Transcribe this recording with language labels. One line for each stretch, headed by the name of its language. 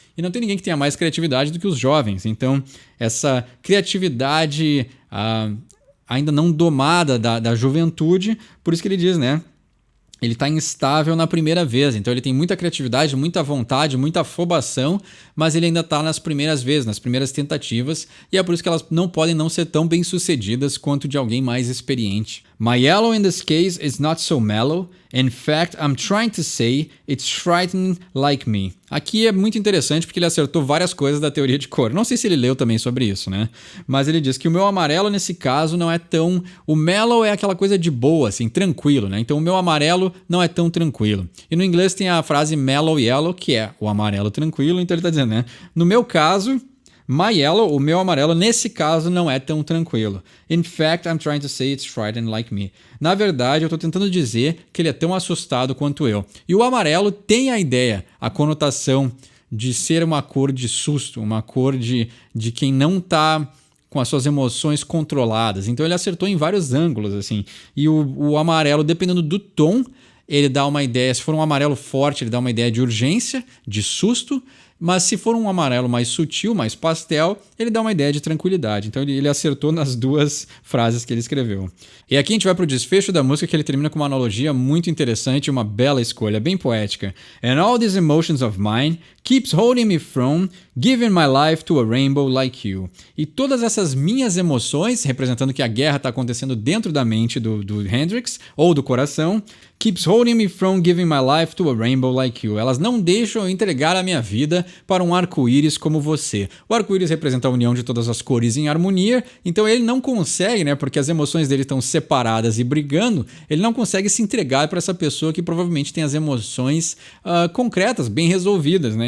Portuguese: E não tem ninguém que tenha mais criatividade do que os jovens. Então, essa criatividade ainda não domada da juventude, por isso que ele diz, né? Ele está instável na primeira vez, então ele tem muita criatividade, muita vontade, muita afobação, mas ele ainda está nas primeiras vezes, nas primeiras tentativas, e é por isso que elas não podem não ser tão bem sucedidas quanto de alguém mais experiente.
English: My yellow in this case is not so mellow. In fact, I'm trying to say it's frightening like me.
Portuguese: Aqui é muito interessante porque ele acertou várias coisas da teoria de cor. Não sei se ele leu também sobre isso, né? Mas ele diz que o meu amarelo nesse caso não é tão... O mellow é aquela coisa de boa, assim, tranquilo, né? Então o meu amarelo não é tão tranquilo. E no inglês tem a frase mellow yellow, que é o amarelo tranquilo. Então ele está dizendo, né? No meu caso...
English: My yellow,
Portuguese: o meu amarelo, nesse caso não é tão tranquilo.
English: In fact, I'm trying to say it's frightened like me.
Portuguese: Na verdade, eu estou tentando dizer que ele é tão assustado quanto eu. E o amarelo tem a ideia, a conotação de ser uma cor de susto, uma cor de quem não está com as suas emoções controladas. Então ele acertou em vários ângulos, assim. E o amarelo, dependendo do tom, ele dá uma ideia, se for um amarelo forte, ele dá uma ideia de urgência, de susto. mas se for um amarelo mais sutil, mais pastel, ele dá uma ideia de tranquilidade. Então ele acertou nas duas frases que ele escreveu. E aqui a gente vai pro desfecho da música, que ele termina com uma analogia muito interessante e uma bela escolha, bem poética.
English: And all these emotions of mine keeps holding me from giving my life to a rainbow like you.
Portuguese: E todas essas minhas emoções, representando que a guerra está acontecendo dentro da mente do Hendrix, ou do coração,
English: keeps holding me from giving my life to a rainbow like you.
Portuguese: Elas não deixam eu entregar a minha vida para um arco-íris como você. O arco-íris representa a união de todas as cores em harmonia, então ele não consegue, né, porque as emoções dele estão separadas e brigando, ele não consegue se entregar para essa pessoa que provavelmente tem as emoções concretas, bem resolvidas, né?